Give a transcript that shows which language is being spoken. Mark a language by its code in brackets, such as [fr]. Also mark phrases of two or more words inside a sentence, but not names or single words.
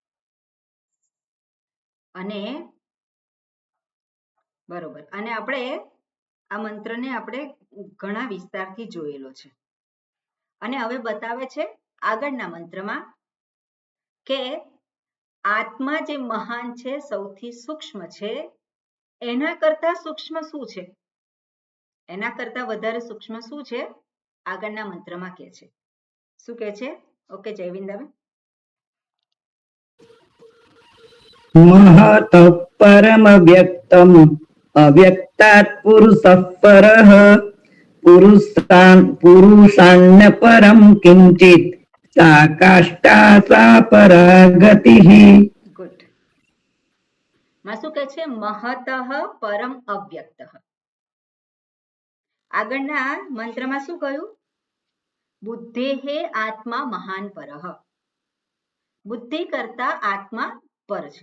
[gu] અને બરોબર, અને આપણે આ મંત્રને આપણે ઘણા વિસ્તારથી જોયેલો છે અને હવે બતાવે છે આગળના મંત્રમાં કે આત્મા જે મહાન છે, સૌથી સૂક્ષ્મ છે, એના કરતા સૂક્ષ્મ શું છે? એના કરતા વધારે સૂક્ષ્મ શું છે? આગળના મંત્રમાં કહે છે. શું કહે છે? ઓકે જયવિંદાબેન. [sa] महत परम व्यक्तम अव्यक्तात् पुरुषः परः पुरुषान्न परम किंचित सा काष्ठा सा परागतिः. [gu] ગુડ. માં શું કહે છે? [sa] મહતઃ પરમ અવ્યક્ત. [gu] આગળના મંત્રમાં શું કહ્યું? [sa] બુદ્ધેહે આત્મા મહાન પરહ. [gu] બુદ્ધિ કરતા આત્મા પર છે.